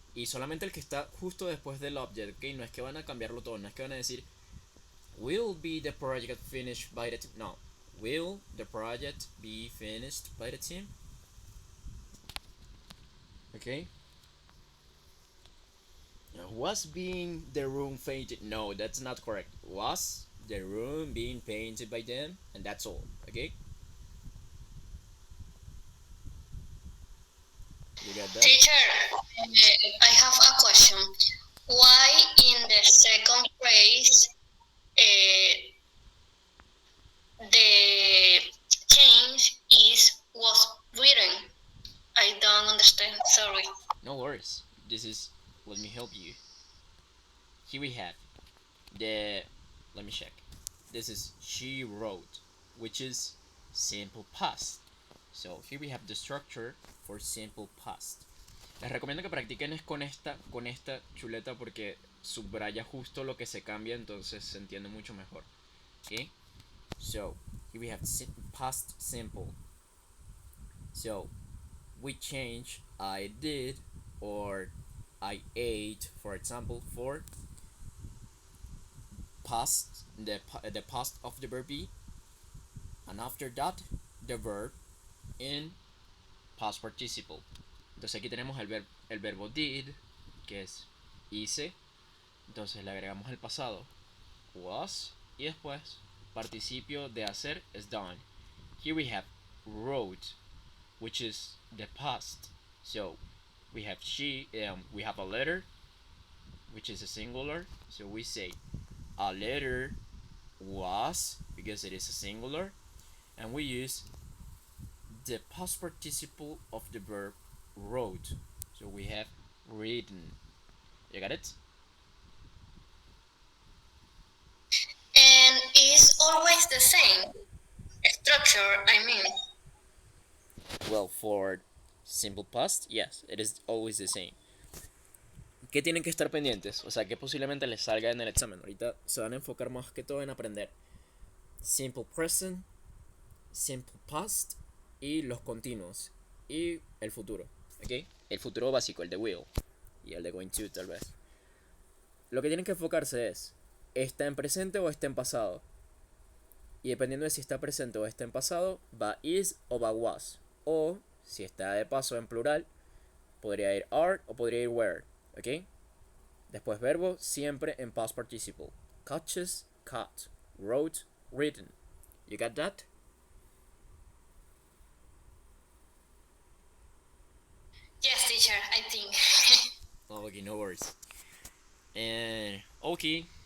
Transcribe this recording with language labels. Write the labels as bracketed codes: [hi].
[es] Y solamente el que está justo después del object, ¿ok? No es que van a cambiarlo todo, no es que van a decir [en] will be the project finished by the team. [es] No. [en] Will the project be finished by the team? Okay. Was being the room painted? No, that's not correct. Was the room being painted by them? And that's all. Okay. You got that? Teacher, I have a question. Why in the second phrase the change was written? I don't understand. Sorry. No worries. Let me help you. Here we have let me check. This is she wrote, which is simple past. So here we have the structure for simple past. [es] Les recomiendo que practiquen es con esta chuleta porque subraya justo lo que se cambia, entonces se entiende mucho mejor. Okay? [en] So here we have past simple. So we change I did or I ate, for example, for past, the past of the verb be, and after that the verb in past participle. [es] Entonces aquí tenemos el verbo did, que es hice, entonces le agregamos el pasado was y después participio de hacer es done. [en] Here we have wrote, which is the past So we have she. We have a letter, which is a singular. So we say a letter was because it is a singular, and we use the past participle of the verb wrote. So we have written. You got it? And is always the same structure, I mean. Well, for simple past, yes, it is always the same. [es] ¿Qué tienen que estar pendientes? O sea, que posiblemente les salga en el examen. Ahorita se van a enfocar más que todo en aprender simple present, simple past y los continuos y el futuro, ¿ok? El futuro básico, el de will y el de going to tal vez. Lo que tienen que enfocarse es, ¿está en presente o está en pasado? Y dependiendo de si está presente o está en pasado, va is o va was. O si está de paso en plural, podría ir are o podría ir were, ¿ok? Después verbo siempre en past participle. [en] Catches, caught, wrote, written. You got that? Yes, teacher, I think. Oh, okay, no worries. And okay.